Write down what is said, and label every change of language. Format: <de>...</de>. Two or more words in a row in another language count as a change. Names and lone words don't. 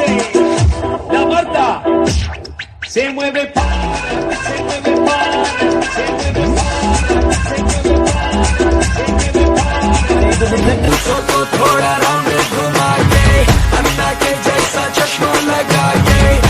<es>La Marta se mueve para, se mueve para, se mueve para, se mueve para, se mueve para.</es> <hi>थोड़ा राउंड घुमा के अन्ना के जैसा चश्मा लगा के</hi>